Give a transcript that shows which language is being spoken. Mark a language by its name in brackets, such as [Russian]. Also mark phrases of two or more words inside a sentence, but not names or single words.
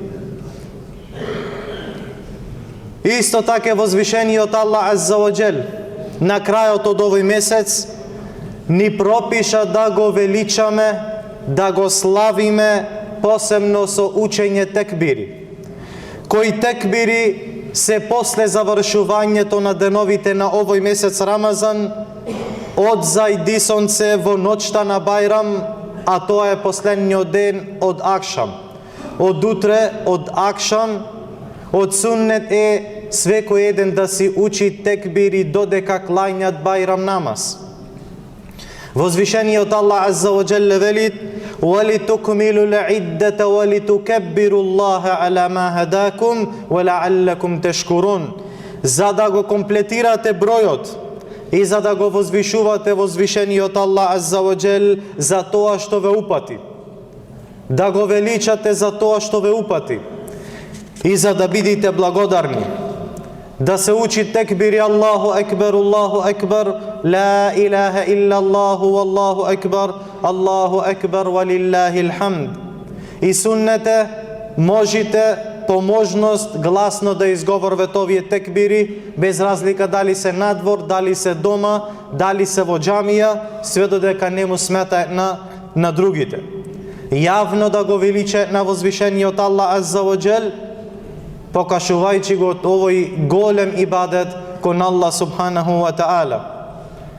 [Macedonian] Исто така возвишениот Аллах [Arabic] عز وجل [Macedonian] на крајот од овој месец ни пропиша да го величаме, да го славиме посебно со учење текбири, кои текбири се после завршувањето на деновите на овој месец Рамазан, од зајди сонце во ноќта на Бајрам, а тоа е последниот ден од Акшам. Од утре, од Акшам, од суннет е свекој еден да си учи текбири додека клањат Бајрам намаз. [Arabic] Возвишениот Аллах عز وجل вели: وَلِتُكْمِلُوا الْعِدَّةَ وَلِتُكَبِّرُوا اللَّهَ عَلَى مَا هَدَاكُمْ وَلَعَلَّكُمْ تَشْكُرُونَ. [Macedonian] За да го комплетирате бројот и за да го возвишувате возвишениот Аллах [Arabic] عز وجل [Macedonian] за тоа што ве упати. Да го величате за тоа што ве упати и за да бидите благодарни. Да се учи текбири [Arabic] الله أكبر، لا إله إلا الله، والله أكبر، ولله الحمد. [Macedonian] И суннете можете по можност гласно да изговорвате овие текбири, без разлика дали се надвор, дали се дома, дали се во џамија, све додека не му смета на другите. Јавно да го величе на возвишениот Аллах [Arabic] عز وجل, [Macedonian] покажувајќи го овој голем ибадет кон Аллах [Arabic] سبحانه وتعالى.